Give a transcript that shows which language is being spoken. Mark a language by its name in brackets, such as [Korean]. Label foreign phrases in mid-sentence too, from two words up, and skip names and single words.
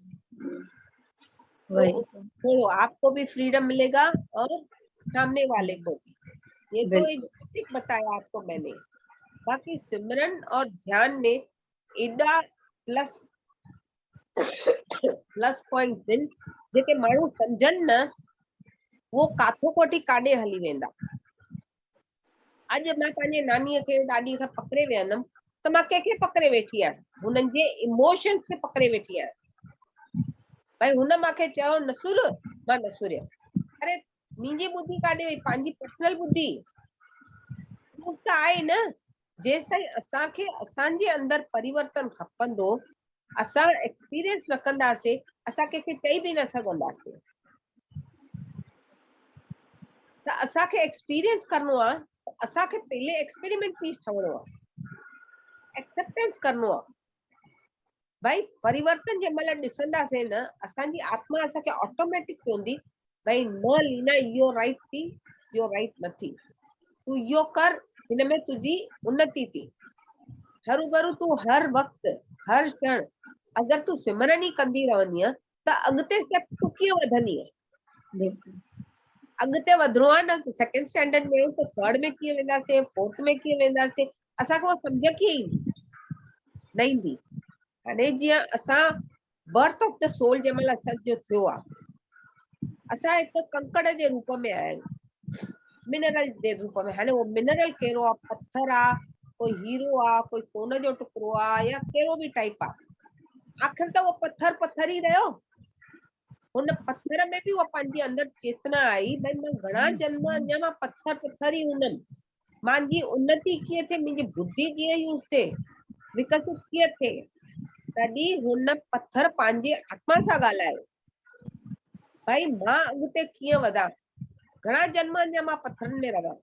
[Hindi] वही तो छोड़ो, आपको भी फ्रीडम मिलेगा और सामने वाले को भी, ये तो एक बिल्कुल बेसिक बताया आपको मैंने। [Sindhi] बाकी सिमरन और ध्यान में एडा [English] plus plus point [Sindhi] आहिनि जेके माण्हू सम्झनि न, वो काथो कोठी काॾे हली वेंदा। अॼु मां पंहिंजे नानीअ खे ॾाॾीअ खे पकड़े वेहंदमि त मां कंहिंखे पकड़े वेठी आहियां, हुननि जे इमोशन्स खे पकड़े वेठी आहियां। भई हुन मूंखे चयो न सुर, मां न सुरियमि, अरे मुंहिंजी ॿुधी काॾे वई, पंहिंजी पर्सनल ॿुधी त आहे न। जेसिताईं असांखे असांजे अंदरि परिवर्तन खपंदो, असां एक्सपीरियंस न कंदासीं, असां कंहिंखे चई बि न सघंदासीं। त असांखे एक्सपीरियंस करणो आहे, असांखे पहले एक्सपेरिमेंट पीस ठहणो आहे, एक्सेप्टेंस करणो आहे। भाई परिवर्तन जंहिं महिल ॾिसंदासीं न, असांजी आत्मा असांखे ऑटोमेटिक चवंदी भाई न लीना इहो राइट थी, इहो राइट नथी, तूं इहो कर, हिन में तुंहिंजी उन्नति थी। हरूभरू तूं हर वक़्तु हर क्षण अगरि तूं सिमरन ई कंदी रहंदीअ त अॻिते स्टेप तूं कीअं वधंदीअ? बिल्कुल अॻिते वधिणो आहे न, [English] second standard [Sindhi] में त थर्ड में कीअं वेंदासीं, फोर्थ में कीअं वेंदासीं, असांखे उहा सम्झ कीअं ईंदी? न ईंदी। हाणे जीअं असां [English] birth of the soul [Sindhi] जंहिं महिल असांजो थियो आहे, असां हिकु कंकड़ जे रूप में आया आहियूं, मिनरल जे रूप में। हाणे उहो मिनरल कहिड़ो आहे, पत्थर आहे, कोई हीरो आहे, कोई सोन जो टुकड़ो आहे, या कहिड़ो बि टाइप आहे, आख़िर त उहो पत्थर ई रहियो। हुन पत्थर में बि उहा पंहिंजे अंदरि चेतना आई, भई मां घणा जन्म अञा मां पत्थर ई हूंदमि, मुंहिंजी उन्नति कीअं थिए, मुंहिंजी बुद्धि कीअं यूज़ थिए, विकसित कीअं थिए, तॾहिं हुन पत्थर पंहिंजे आत्मा सां ॻाल्हायो भाई मां अॻिते कीअं वधां, घणा जन्म अञा मां पत्थरनि में रहां।